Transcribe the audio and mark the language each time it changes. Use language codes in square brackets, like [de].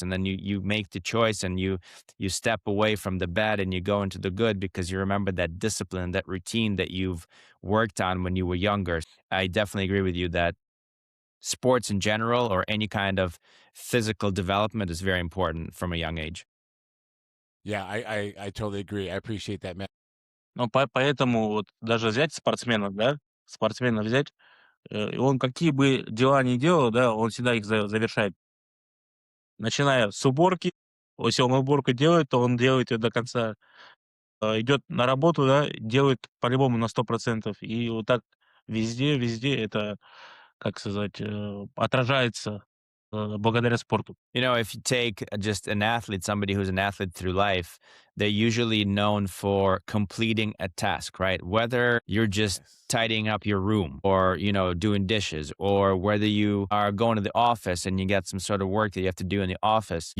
[en] And then you make the choice and you step away from the bad and you go into the good because you remember that discipline, that routine that you've worked on when you were younger. I definitely agree with you that sports in general or any kind of physical development is very important from a young age. Yeah, I totally agree. I appreciate that, man. [ru] Но поэтому вот даже взять спортсмена, да, спортсмена взять, и он какие бы дела ни делал, да, он всегда их завершает. Начиная с уборки, если он уборку делает, то он делает ее до конца. Идет на работу, да, делает по-любому на 100%. И вот так везде это, как сказать, отражается благодаря спорту. [en] If you take just an athlete, somebody who's an athlete through life, they're usually known for completing a task, right? Whether you're just Yes. tidying up your room or, doing dishes, or whether you are going to the office and you get some sort of work that you have to do in the office.